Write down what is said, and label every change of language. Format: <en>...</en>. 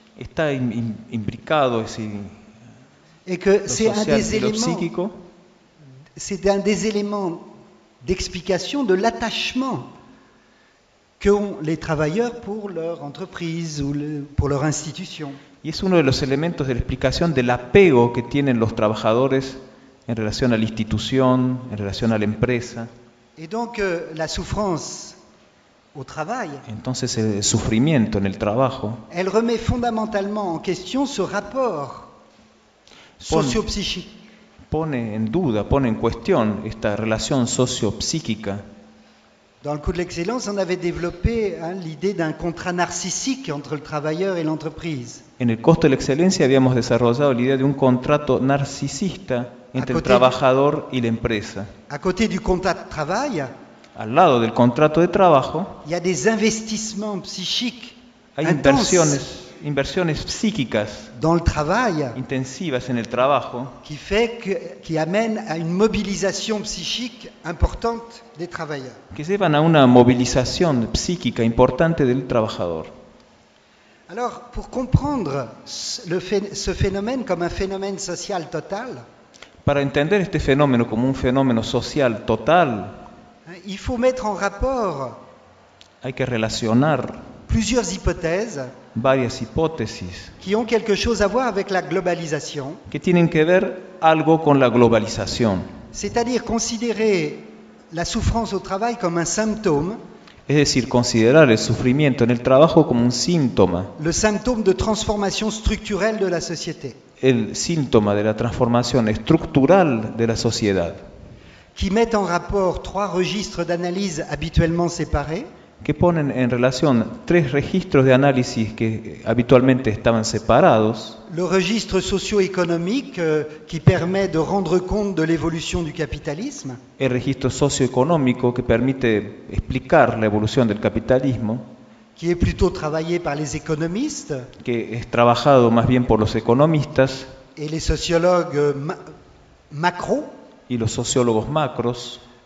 <es>Está imbricado ese.</es> <fr>Et que c'est un des éléments. C'est un des éléments d'explication de l'attachement qu'ont les travailleurs pour leur entreprise ou pour leur institution.</fr> <es>Y es uno de los elementos de la explicación del apego que tienen los trabajadores en relación a la institución, en relación a la empresa.</es> <fr>Et donc la souffrance au travail.</fr> <es>Entonces el sufrimiento en el trabajo.</es> <fr>Elle remet fondamentalement en question ce rapport socio-psychique.</fr> <es>Pone en duda, pone en cuestión esta relación socio-psíquica.</es> <fr>Dans le coup de l'excellence, on avait développé l'idée d'un contrat narcissique entre le travailleur et l'entreprise.</fr> <es>En el costo de la excelencia habíamos desarrollado la idea de un contrato narcisista entre el trabajador y la empresa.</es> <fr>À côté du contrat de travail,</fr> <es>al lado del contrato de trabajo,</es> <fr>il y a des investissements psychiques.</fr> <es>Hay inversiones psíquicas</es> <fr>dans le travail,</fr> <es>intensivas en el trabajo,</es> <fr>qui amène à une mobilisation psychique importante des travailleurs.</fr> <es>Que llevan a una movilización psíquica importante del trabajador.</es> <fr>Alors, pour comprendre ce phénomène comme un phénomène social total.</fr> <es>Para entender este fenómeno como un fenómeno social total,</es> <fr>il faut mettre en rapport,</fr> <es>hay que relacionar</es> <fr>plusieurs hypothèses,</fr> <es>varias hipótesis,</es> <fr>qui ont quelque chose à voir avec la globalisation,</fr> <es>que tienen que ver algo con la globalización.</es> <fr>C'est-à-dire considérer la souffrance au travail comme un symptôme,</fr> <es>Es decir, considerar el sufrimiento en el trabajo como un síntoma.</es> <fr>Le symptôme de transformation structurelle de la société.</fr> <es>El síntoma de la transformación estructural de la sociedad.</es> <fr>Qui met en rapport trois registres d'analyse habituellement séparés.</fr> <es>Que ponen en relación tres registros de análisis que habitualmente estaban separados.</es> <fr>Le registre socio-économique qui permet de rendre compte de l'évolution du capitalisme.</fr> <es>El registro socioeconómico que permite explicar la evolución del capitalismo.</es> <fr>Qui est plutôt travaillé par les économistes.</fr> <es>Que es trabajado más bien por los economistas.</es> <fr>Et les sociologues macro.</fr> <es>Y los sociólogos macros.</es>